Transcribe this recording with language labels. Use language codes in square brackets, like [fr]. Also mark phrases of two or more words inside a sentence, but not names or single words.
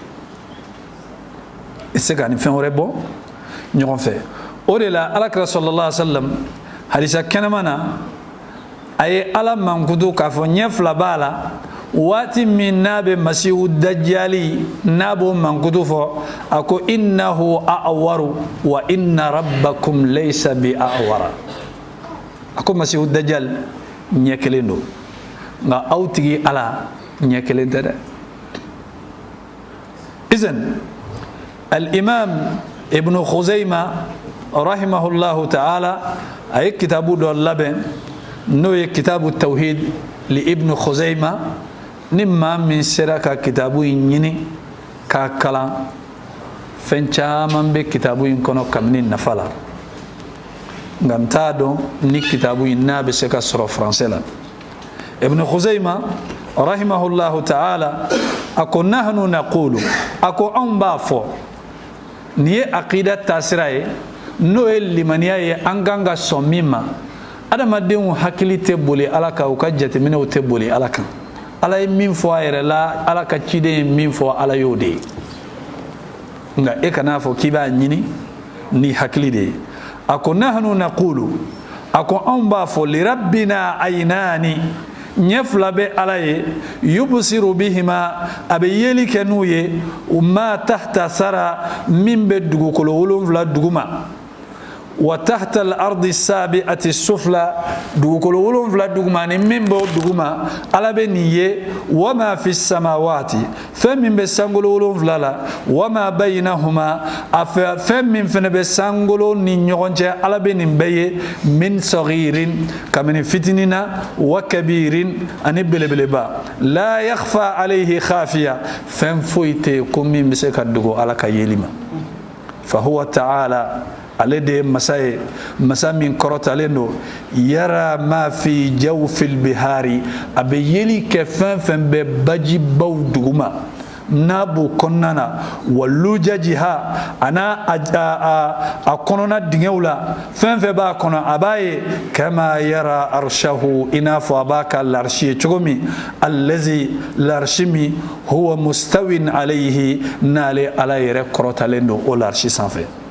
[bm] i se ka ni fɛn wɛrɛ bɔ ɲɔgɔn fɛ o de la alakira [ar] صلى الله عليه وسلم [bm] hadisa kɛnɛma na a ye ala mankutu k'a fɔ ɲɛ fila b'a la waati min n'a bɛ masihu dajjali n'a b'o mankutu fɔ a ko [ar] إنه أعور وإن ربكم ليس بأعور [bm] a ko masihu dajjal ɲɛ kelen don nka aw tigi ala ɲɛ kelen tɛ dɛ izan al-imam ibn khuzayma [ar] رحمه الله تعالى [bm] a ye kitabu dɔ labɛn n'o ye kitabu tawhid li ibn khuzayma ni maa min sera ka kitabu in ɲini k'a kalan fɛn caman bɛ kitabu in kɔnɔ kabini nafa la nka n t'a dɔn ni kitabu in n'a bɛ se ka sɔrɔ français la ibn khuzayma [ar] رحمه الله تعالى [bm] a ko [ar] نحن نقول [bm] a ko anw b'a fɔ nin ye aqida taasira ye n'o ye limaniya ye an kan ka sɔn min ma adamadenw hakili tɛ boli ala kan u ka jateminɛw tɛ boli ala kan ala ye min fɔ a yɛrɛ la ala ka ciden ye min fɔ ala y'o de ye nka e kana fɔ k'i b'a ɲini ni hakili de ye a ko [ar] نحن نقول [bm] a ko anw b'a fɔ [ar] لربنا عينان [bm] ɲɛ fila bɛ ala ye [ar] يبصر بهما [bm] a bɛ yeli kɛ n'u ye [ar] ما تحت الثرى [bm] min bɛ dugukolo 7 duguma [ar] وتحت الأرض السابعة السفلى [bm] dugukolo 7 duguma ni min b'o duguma ala bɛ nin ye [ar] وما في السماوات [bm] fɛn min bɛ sankolo 7 la [ar] وما بينهما [bm] a fɛn min fana bɛ sankolo ni ɲɔgɔn cɛ ala bɛ nin bɛɛ ye [ar] من صغير [bm] kabini fitinina [ar] وكبير [bm] ani belebeleba la [ar] يخفى عليه خافية [bm] fɛn foyi tɛ ko min bɛ se ka dogo ala ka yeli ma [ar] فهو تعالى [bm] ale de ye masa ye masa min kɔrɔtalen don yara [ar] ما في جوف البحار [bm] a bɛ yeli kɛ fɛn fɛn bɛ bajibaw duguma n'a b'o kɔnɔna na [ar] ولججها [bm] a n'a a kɔnɔna dingɛw la fɛn fɛn b'a kɔnɔ a b'a ye [ar] كما يرى عرشه [bm] i n'a fɔ a b'a ka larisi ye cogo min allazi larisi min [ar] هو مستو عليه [bm] n'ale ala yɛrɛ kɔrɔtalen don o larisi sanfɛ